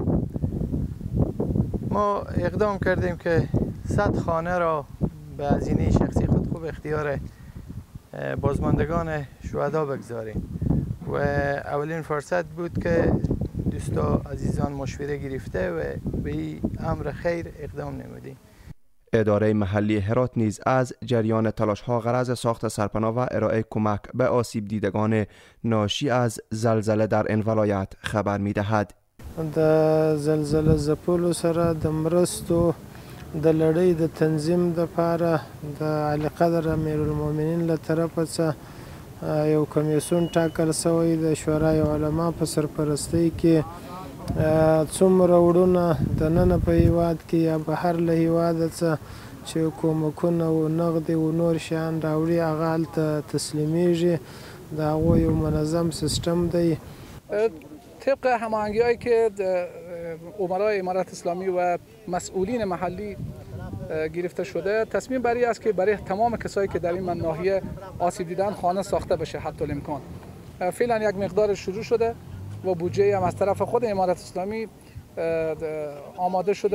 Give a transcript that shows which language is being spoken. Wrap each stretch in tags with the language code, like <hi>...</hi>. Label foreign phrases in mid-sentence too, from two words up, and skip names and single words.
<fa>ما اقدام کردیم که 100 خانه را به هزینه شخصی خود خوب اختیار بازماندگان شهدا بگذاریم و اولین فرصت بود که دوستا عزیزان مشوره گرفته و به این امر خیر اقدام نمودیم. اداره محلی هرات نیز از جریان تلاش‌ها غرض ساخت سرپناه و ارائه کمک به آسیب دیدگان ناشی از زلزله در این ولایت خبر می‌دهد.</fa> <ps>د زلزله ځپلو سره د مرستو د لړۍ د تنظیم دپاره د اعلی قدر امیرالمؤمنین له طرفه څخه یو کمیسیون ټاکل شوی د شورای علما په سرپرستۍ کې څومره وړونه دننه په هیواد کې یا بهر له هیواده څخه چې کومکونه و نغدې و نور شیان راوړي هغه هلته تسلیمیږي. د هغو یو منظم سیستم دی.</ps> <fa>طبق هماهنگی‌هایی که امرای امارت اسلامی و مسئولین محلی گرفته شده، تصمیم بر این است که برای تمام کسایی که در این ناحیه آسیب دیدن خانه ساخته بشه حتی الامکان. فعلا یک مقدار شروع شده و بودجه هم از طرف خود امارت اسلامی آماده شده.</fa>